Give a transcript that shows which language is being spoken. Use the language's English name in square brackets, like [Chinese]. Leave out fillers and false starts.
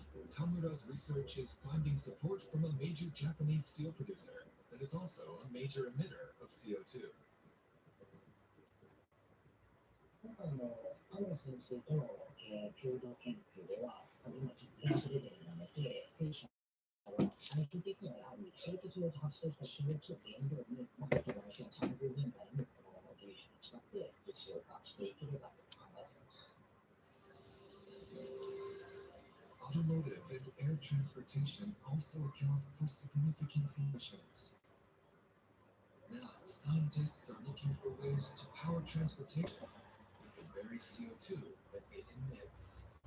[English] Tamura's research is finding support from a major Japanese steel producer that is also a major emitter of CO2. [Japanese] 今回の田村先生との、共同研究では、今実験するレベルなので、弊社は最終的にはやはり製鉄用で発生した CO2 を原料に、例えば2030年代にこの技術を使って実用化していければと考えています。 [English] Automotive and air transportation also account for significant emissions. Now, scientists are looking for ways to power transportation with the very CO2 that it emits.